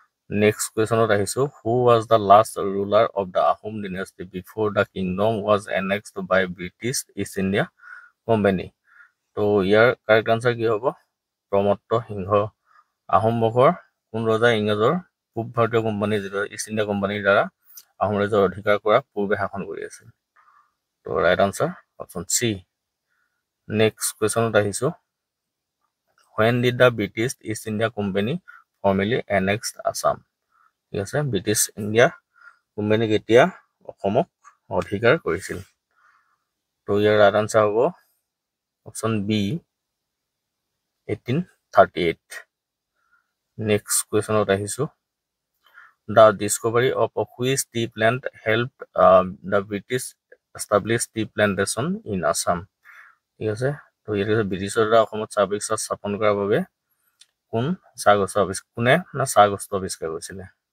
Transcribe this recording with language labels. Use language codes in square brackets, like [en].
[as] Next কুৱেশ্যনত আহিছোঁ, [en] Who was the last ruler of the Ahom dynasty before the kingdom was annexed by British East India company? [as] তো ইয়াৰ correct answer কি হ'ব? প্ৰমত্ত সিংহ। আহোম বংশৰ কোন ৰজাই ইংৰাজৰ পূব ভাৰতীয় কোম্পানী, যিটো ইষ্ট ইণ্ডিয়া কোম্পানীৰ দ্বাৰা আহোম ৰাজ্যৰ অধিকাৰ কৰা পূৰ্বে শাসন কৰি আছিল? তো right answer option C. Next কুৱেশ্যনত আহিছোঁ, [en] when did the British East India Company formally annexed Assam? [as] ঠিক আছে, ব্ৰিটিছ ইণ্ডিয়া কোম্পানী কেতিয়া অসমক অধিকাৰ কৰিছিল? তো ইয়াৰ ৰাইট আনচাৰ হ'ব অপশ্যন বি 1838 নেক্সট কুৱেশ্যনত আহিছোঁ [en] the discovery of which tea plant helped the British establish tea plantation in Assam [as] ঠিক আছে তো ইয়াত ব্ৰিটিছৰ দ্বাৰা অসমত চাহ বাগিচা স্থাপন কৰাৰ বাবে কোনে চাহ গছটো আৱিষ্কাৰ কৰিছিলে